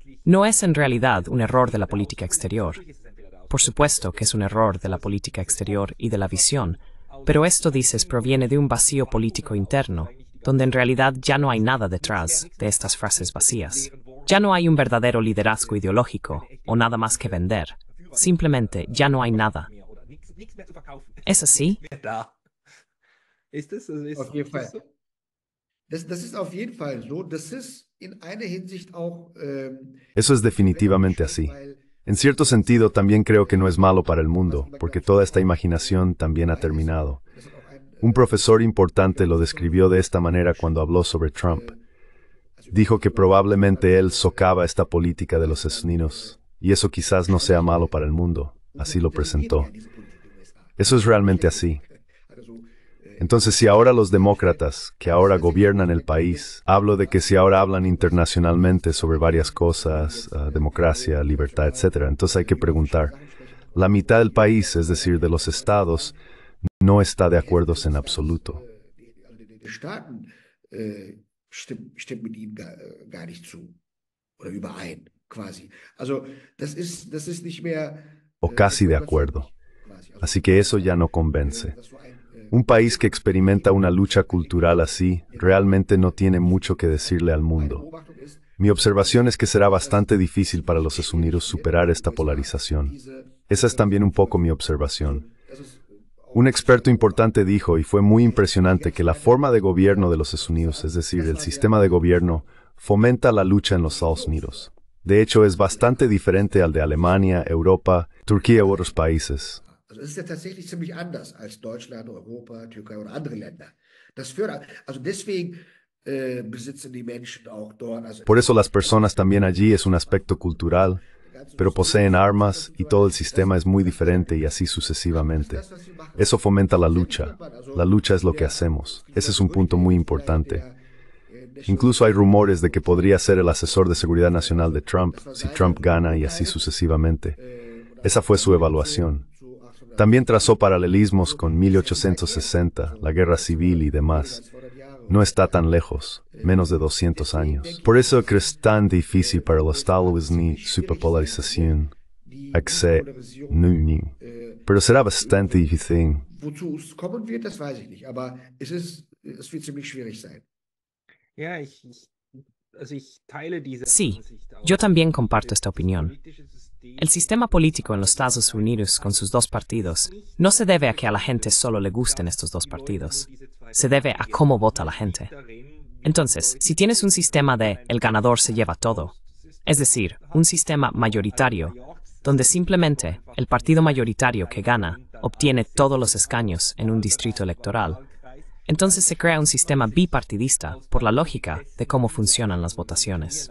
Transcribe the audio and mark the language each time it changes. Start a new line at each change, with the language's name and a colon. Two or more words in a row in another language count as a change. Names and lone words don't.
Spanish: No es en realidad un error de la política exterior. Por supuesto que es un error de la política exterior y de la visión, pero esto, dices, proviene de un vacío político interno, donde en realidad ya no hay nada detrás de estas frases vacías. Ya no hay un verdadero liderazgo ideológico o nada más que vender. Simplemente ya no hay nada. ¿Es así?
German: Auf jeden Fall. Das ist auf jeden Fall so. Das ist in einer Hinsicht auch.
Spanish: Eso es definitivamente así. En cierto sentido, también creo que no es malo para el mundo, porque toda esta imaginación también ha terminado. Un profesor importante lo describió de esta manera cuando habló sobre Trump. Dijo que probablemente él socava esta política de los asesinos, y eso quizás no sea malo para el mundo. Así lo presentó. Eso es realmente así. Entonces, si ahora los demócratas, que ahora gobiernan el país, hablo de que si ahora hablan internacionalmente sobre varias cosas, democracia, libertad, etc., entonces hay que preguntar, la mitad del país, es decir, de los estados, no está de acuerdo en absoluto.
German: Die Staaten stimmt mit ihnen gar nicht zu oder überein, quasi. Also das ist nicht mehr
Spanish: O casi de acuerdo. Así que eso ya no convence. Un país que experimenta una lucha cultural así realmente no tiene mucho que decirle al mundo. Mi observación es que será bastante difícil para los Estados Unidos superar esta polarización. Esa es también un poco mi observación. Un experto importante dijo, y fue muy impresionante, que la forma de gobierno de los Estados Unidos, es decir, el sistema de gobierno, fomenta la lucha en los Estados Unidos. De hecho, es bastante diferente al de Alemania, Europa, Turquía u otros países.
German: Also es ist ja tatsächlich ziemlich anders als Deutschland, Europa, Türkei oder andere Länder. Das fördert, also deswegen besitzen die Menschen auch dort. Also
Spanish: Por eso las personas también allí es un aspecto cultural, pero poseen armas y todo el sistema es muy diferente y así sucesivamente. Eso fomenta la lucha. La lucha es lo que hacemos. Ese es un punto muy importante. Incluso hay rumores de que podría ser el asesor de seguridad nacional de Trump si Trump gana y así sucesivamente. Esa fue su evaluación. También trazó paralelismos con 1860, la guerra civil y demás. No está tan lejos, menos de 200 años. Por eso es tan difícil para los Estados Unidos superpolarización. Pero será bastante difícil.
German: wozu es kommen wird, das weiß ich nicht. Aber es wird ziemlich schwierig sein. Ja, ich teile diese
Spanish: Sí,
German: Ansicht auch.
Spanish: yo también comparto esta opinión. El sistema político en los Estados Unidos con sus dos partidos no se debe a que a la gente solo le gusten estos dos partidos. Se debe a cómo vota la gente. Entonces, si tienes un sistema de el ganador se lleva todo, es decir, un sistema mayoritario, donde simplemente el partido mayoritario que gana obtiene todos los escaños en un distrito electoral, entonces se crea un sistema bipartidista por la lógica de cómo funcionan las votaciones.